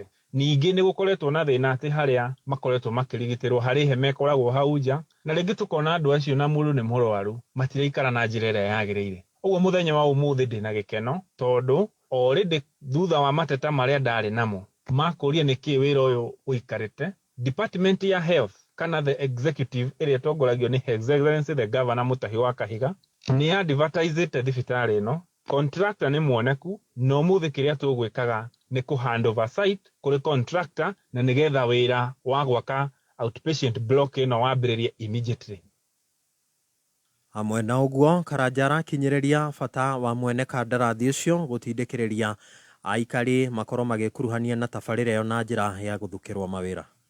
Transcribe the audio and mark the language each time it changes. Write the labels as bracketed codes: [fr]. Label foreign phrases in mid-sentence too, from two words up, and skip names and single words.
[ki] Ningĩ nĩ gũkoretwo na thĩna atĩ harĩa makoretwo makĩrigitĩrwo harĩ hema ĩkoragwo hau nja na rĩngĩ tũkona andũ acio na mũndũ nĩ mũrwaru matiraikara na njĩra ĩrĩa yagĩrĩire. Ũguo mũthenya wa ũmũthĩ ndĩna gĩkeno tondũ already thutha wa mateta maria ndari namo makuria niki wira uyu uikarite department ya health kana [en] the executive area [ki] tongoragio ni [en] His Excellency the Governor [ki] Mutahi wa Kahiga ni advertisete thibitari ino contractor ni muoneku no muthi kiria tugwikaga ni ku [en] hand over site [ki] kuri contractor na nigetha wira wa gwaka [en] outpatient block [ki] ino wambiririe immediately. Hamwe na uguo Karanja kinyiriria bata wa mwene kandarathi ucio gutindikiriria aikari makoro magikuruhania na tabarira yo na njira ya guthukirwa mawira.